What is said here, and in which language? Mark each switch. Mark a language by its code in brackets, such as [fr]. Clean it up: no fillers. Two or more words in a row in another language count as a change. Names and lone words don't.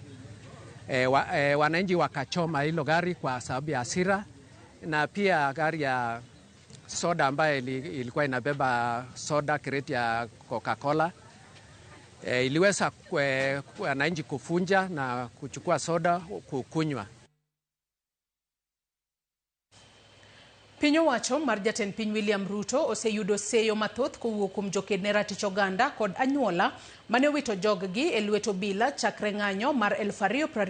[sw] Wananchi wakachoma hilo gari kwa sababu ya hasira, na pia gari ya soda ambayo ilikuwa inabeba soda kreti ya Coca-Cola iliweza wananchi kufunja na kuchukua soda kukunywa. [luo] Piny owacho mar jatend piny William Ruto oseyudo seyo mathoth kowuok kuom jokedne ratich oganda kod anyuola mane owito joggi e lwet obila chakre ng'anyo mar 2020.